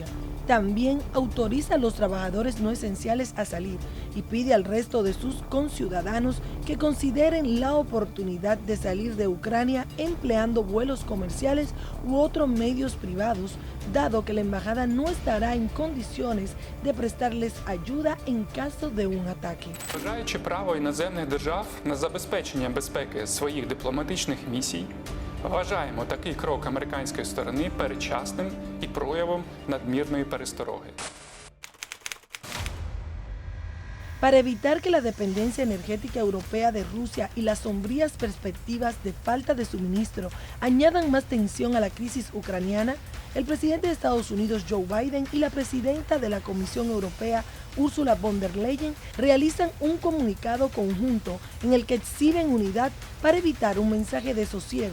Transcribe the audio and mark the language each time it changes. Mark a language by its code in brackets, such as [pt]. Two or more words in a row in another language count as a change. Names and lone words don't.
[es] También autoriza a los trabajadores no esenciales a salir y pide al resto de sus conciudadanos que consideren la oportunidad de salir de Ucrania empleando vuelos comerciales u otros medios privados, dado que la embajada no estará en condiciones de prestarles ayuda en caso de un ataque. [uk] Вважаючи право іноземних держав на забезпечення безпеки своїх дипломатичних місій, вважаємо такий крок американської сторони передчасним і проявом надмірної перестороги. [es] Para evitar que la dependencia energética europea de Rusia y las sombrías perspectivas de falta de suministro añadan más tensión a la crisis ucraniana, el presidente de Estados Unidos, Joe Biden, y la presidenta de la Comisión Europea, Ursula von der Leyen, realizan un comunicado conjunto en el que exhiben unidad para evitar un mensaje de sosiego.